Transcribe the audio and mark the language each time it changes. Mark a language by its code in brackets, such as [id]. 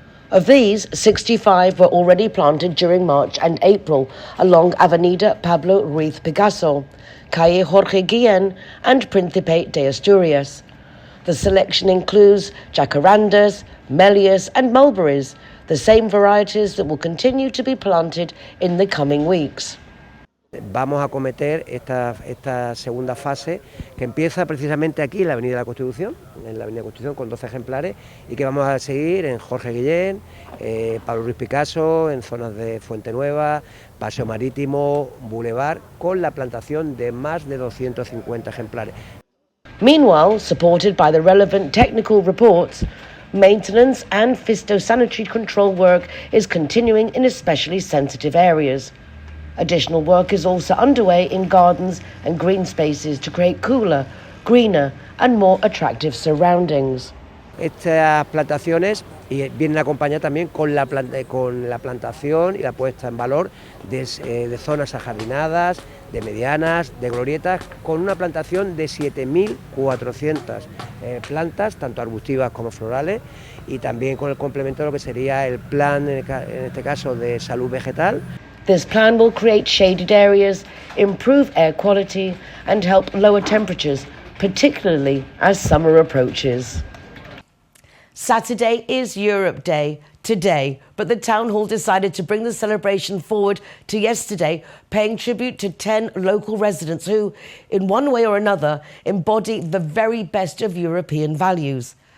[en] Of these, 65 were already planted during March and April along Avenida Pablo Ruiz Picasso, Calle Jorge Guillén and Príncipe de Asturias. The selection includes jacarandas, melias and mulberries, the same varieties that will continue to be planted in the coming weeks. [es] Vamos a acometer esta segunda fase que empieza precisamente aquí en la Avenida de la Constitución, con 12 ejemplares, y que vamos a seguir en Jorge Guillén, Pablo Ruiz Picasso, en zonas de Fuente Nueva, Paseo Marítimo, Boulevard, con la plantación de más de 250 ejemplares. [en] Meanwhile, supported by the relevant technical reports, maintenance and phytosanitary control work is continuing in especially sensitive areas. Additional work is also underway in gardens and green spaces to create cooler, greener and more attractive surroundings. [es] Estas plantaciones vienen acompañadas también con la plantación y la puesta en valor de zonas ajardinadas, de medianas, de glorietas, con una plantación de 7.400 plantas, tanto arbustivas como florales, y también con el complemento de lo que sería el plan, en este caso, de salud vegetal. [en] This plan will create shaded areas, improve air quality and help lower temperatures, particularly as summer approaches. Saturday is Europe Day, today, but the Town Hall decided to bring the celebration forward to yesterday, paying tribute to 10 local residents who, in one way or another, embody the very best of European values.